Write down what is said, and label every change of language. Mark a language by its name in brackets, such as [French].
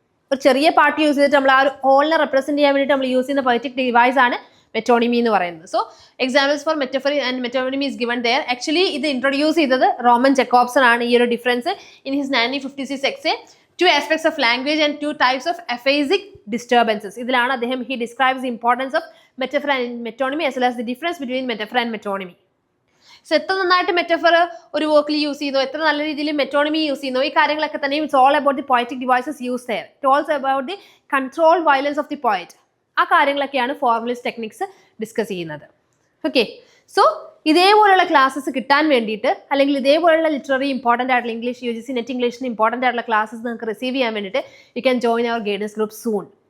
[Malayalam] ഒരു ചെറിയ part use ചെയ്തിട്ട് നമ്മൾ ആ ഒരു ഹോളിനെ റെപ്രസെന്റ് ചെയ്യാൻ വേണ്ടിയിട്ട് നമ്മൾ യൂസ് ചെയ്യുന്ന പൊയറ്റിക് ഡിവൈസ് ആണ് മെറ്റോണിമി എന്ന് പറയുന്നത്. [English] So examples for metaphor and metonymy is given there. [Malayalam] Actually ഇത് ഇൻട്രൊഡ്യൂസ് ചെയ്തത് റോമൻ ജക്കോബ്സൺ ആണ്. [English] ഈ ഒരു difference in his 1956 essay 2 aspects of language and 2 types of aphasic disturbances. [Malayalam] ഇതിലാണ് അദ്ദേഹം [English] he describes the importance of metaphor and metonymy as well as the difference between metaphor and metonymy. [Malayalam] So എത്ര നന്നായിട്ട് metaphor ഒരു വർക്കിൽ use ചെയ്യുന്നു, എത്ര നല്ല രീതിയിൽ മെറ്റോണിമി യൂസ് ചെയ്യുന്നു, ഈ കാര്യങ്ങളൊക്കെ തന്നെ [English] It's all about the poetic devices use there. It also about the control violence of the poet. [Malayalam] ആ കാര്യങ്ങളൊക്കെയാണ് ഫോർമലിസ്റ്റ് ടെക്നിക്സ് ഡിസ്കസ് ചെയ്യുന്നത്. ഓക്കെ, സോ ഇതേപോലെയുള്ള ക്ലാസ്സസ് കിട്ടാൻ വേണ്ടിയിട്ട് അല്ലെങ്കിൽ ഇതേപോലെയുള്ള ലിറ്റററി ഇമ്പോർട്ടൻ്റ് ആയിട്ടുള്ള ഇംഗ്ലീഷ് UGC നെറ്റ് ഇംഗ്ലീഷിന് ഇമ്പോർട്ടൻ്റ് ആയിട്ടുള്ള ക്ലാസ്സസ് നിങ്ങൾക്ക് റിസീവ് ചെയ്യാൻ വേണ്ടിയിട്ട് [English] You can join our guidance group soon.